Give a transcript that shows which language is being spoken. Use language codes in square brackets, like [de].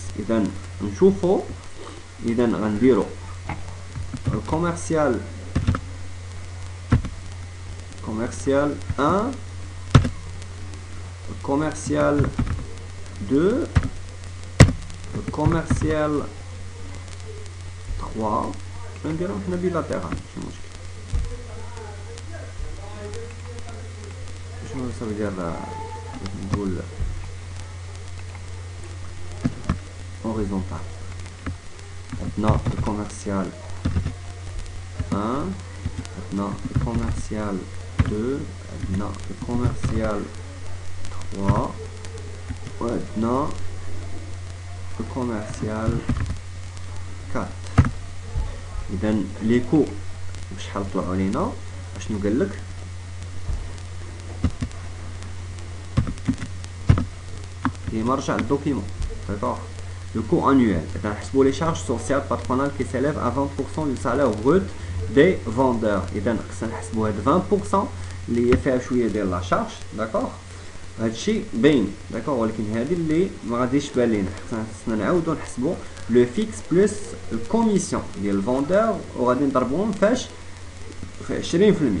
[ar] إذا نشوفوا، إذا غنديرو الكوميرسيال 1 الكوميرسيال 2 le commercial 3 نديرهم حنا bilatéral ماشي مشكل. شنو صافي ديال نقول horizontal. عندنا [fr] le commercial 1، عندنا le commercial 2، عندنا le commercial 3 [ar] وعندنا [fr] le commercial 4. [ar] إذا لي كو بشحال طلعوا لينا؟ اشنو قالك؟ ديما رجع للدوكيمون. [fr] داكوغ. Le coût annuel. نحسبوا les charges sociales patronales qui s'élèvent à 20% du salaire brut des vendeurs. [ar] إذا خصنا نحسبوا هاد 20% اللي هي فيها شوية ديال لا شارج. داكوغ. هادشي باين. داكوغ. ولكن هادي اللي ما غاديش تبان لينا، خصنا نعاودو نحسبوا لو فيكس بلس الكوميسيون ديال الفوندور وغادي نضربوهم فاش في 20%.